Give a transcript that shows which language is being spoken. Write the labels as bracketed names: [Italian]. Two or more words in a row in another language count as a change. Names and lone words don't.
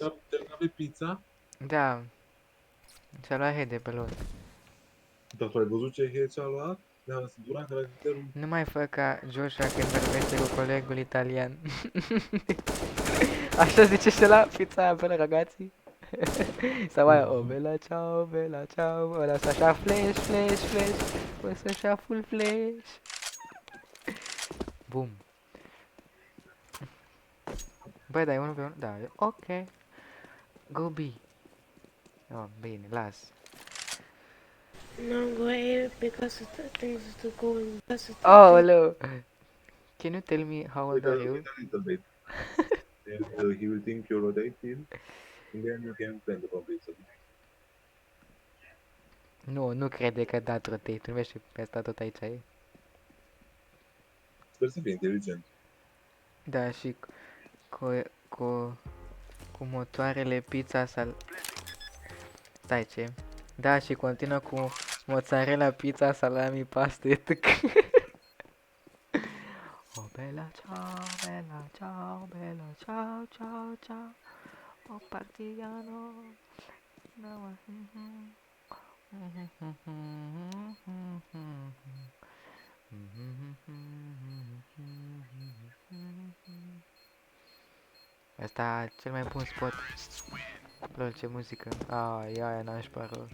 [Romanian] uitat pe pizza? Da. Și-a luat head de pe lor. Dar tu ai văzut ce head și-a luat? Ne-a asigurat caracterul. Nu mai fă ca Joshua când vorbește cu colegul italian. Așa zice și la pizza aia, [Italian] bella ragazzi. [Romanian] Sau aia, [Italian] oh bella ciao, [Romanian] ăla să așa flash, flash, flash, o să așa [English] full flash. [Romanian] Bum. Băi, dar e 1 pe 1, da, e ok. [English] Go B. [Romanian] Oh, bine, las. [English] No, go A because things to go in. Oh, hello. Can you tell me how old are Wait you? a little bit. And he will think you're rotating. And then you can plan the complete. [Romanian] Nu, nu crede că a dat rotate. Nu vezi pe asta tot aici e? Sper să fie inteligent. Da, și cu, cu motoarele pizza sal... Stai, ce? Da, și continuă cu mozzarella, pizza, salami, paste, etc. [Italian] Oh, bella, ciao, bella, ciao, bella, ciao, ciao, ciao. Oh, partigiano. No, [Romanian] Asta cel mai bun spot. Lol, ce muzică. Ah, e aia nașpa rău.